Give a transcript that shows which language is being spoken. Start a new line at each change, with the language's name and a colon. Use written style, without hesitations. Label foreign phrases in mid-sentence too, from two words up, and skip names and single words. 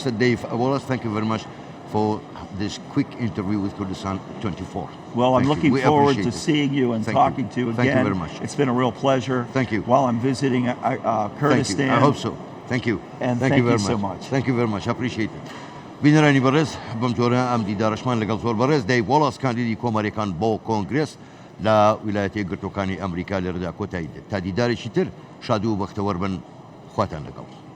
English: Dave Wallace, thank you very much for this quick interview with Kurdistan 24. Well, I'm Thank you. looking We forward appreciate to it. seeing you and Thank you. talking to you again. Thank you very much. It's been a real pleasure. Thank you. While I'm visiting Thank Kurdistan. you. I hope so. Thank you. And thank thank very you so much. Thank you very much. Appreciate it.
Central Kurdish: بینەرانی بەڕێز بەم جۆرە ئەم دیدارەشمان لەگەڵ زۆر بەڕێز دەی وۆڵاس کاندیدی کۆمەریەکان بۆ کۆنگرس لە ویلایەتە یەکگرتووەکانی ئەمریکا لێرەدا کۆتایی تا دیدارێکی تر شاد و بەختەوەر بن خواتان لەگەڵ.